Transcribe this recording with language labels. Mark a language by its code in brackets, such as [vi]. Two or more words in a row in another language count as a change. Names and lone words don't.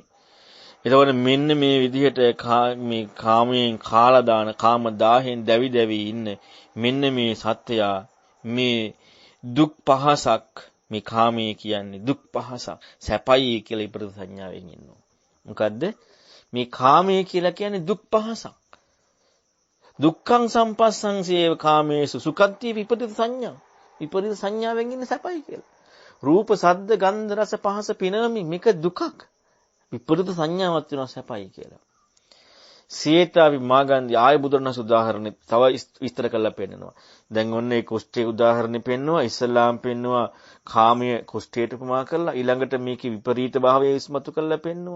[si] එතකොට මෙන්න මේ විදිහට මේ කාමයෙන් කාලා දාන කාම දාහෙන් දැවි දැවි ඉන්න මෙන්න මේ සත්‍යයා මේ දුක් පහසක් මේ කාමයේ කියන්නේ දුක් පහසක් සැපයි කියලා ඉපද සංඥාවෙන් ඉන්නවා. මොකද්ද? මේ කාමයේ කියලා කියන්නේ දුක් පහසක්. [pi] දුක්ඛං සම්පස්සං සේව කාමේසු සුඛත්ති විපරිත සංඥා. [si] විපරිත සංඥාවෙන් ඉන්නේ සැපයි කියලා. රූප, ශබ්ද, ගන්ධ, රස, පහස පිනවමින් මේක දුකක්. විපරිත සංඥාවක් වෙනවා සැපයි කියලා. සීතාවි මාගන්ධි ආය බුදුරණස් උදාහරණෙ තව විස්තර කරලා පෙන්නනවා. දැන් ඔන්න ඒ කුෂ්ඨයේ උදාහරණෙ පෙන්නවා. ඉස්ලාම් පෙන්නවා කාමයේ කුෂ්ඨයට උපමා කරලා ඊළඟට මේකේ විපරීත භාවය ඉස්මතු කරලා පෙන්නවා.